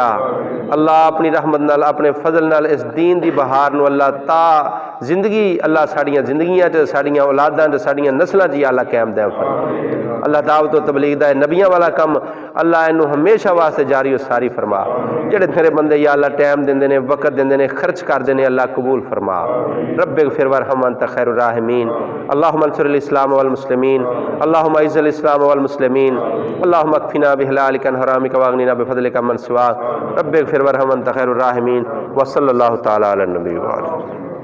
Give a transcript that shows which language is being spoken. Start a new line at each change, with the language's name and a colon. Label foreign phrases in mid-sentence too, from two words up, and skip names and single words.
Punjabi: اللہ اپنی رحمت نال اپنے فضل نال اس دین دی بہار نوں اللہ تا زندگی اللہ ساڈیاں زندگیاں چ ساڈیاں اولاداں چ ساڈیاں نسلاں چ اللہ قائم دے فرما. اللہ دعوت و تبلیغ دا نبیاں والا کم اللہ اینوں ہمیشہ واسطے جاری اور ساری فرما. جیہڑے تیرے بندے یا اللہ ٹائم دیندے نے، وقت دیندے نے، خرچ کردے نے، اللہ قبول فرما.
Arabic: رب اغفر وارحم أنت خير الراحمين. اللهم انصر الإسلام والمسلمين، اللهم أعز الإسلام والمسلمين، اللهم اكفنا بحلالك عن حرامك وأغننا بفضلك عمن سواك. رب اغفر وارحم أنت خير الراحمين. وصلى الله تعالى على نبي وعليه.